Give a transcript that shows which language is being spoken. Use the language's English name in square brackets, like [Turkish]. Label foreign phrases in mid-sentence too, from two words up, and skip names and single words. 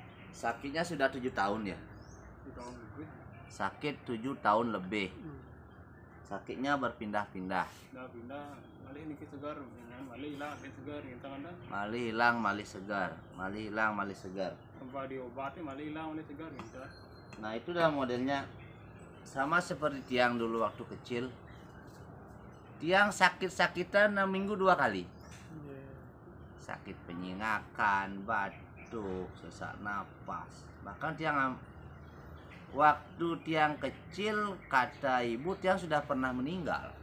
[Indonesian] Sakitnya sudah 7 tahun ya. 7 tahun lebih. Sakit 7 tahun lebih. Sakitnya berpindah-pindah. Pindah malih ini segar, malih hilang segar, kita kan. Malih hilang, malih segar. Malih hilang, malih segar. Tanpa diobati malih hilang, malih segar kita. Nah itu dah modelnya. Sama seperti Tiang dulu waktu kecil. Tiang sakit-sakitan 6 minggu 2 kali. Sakit penyingakan, batuk, sesak napas. Bahkan Tiang waktu Tiang kecil, kata ibu Tiang sudah pernah meninggal.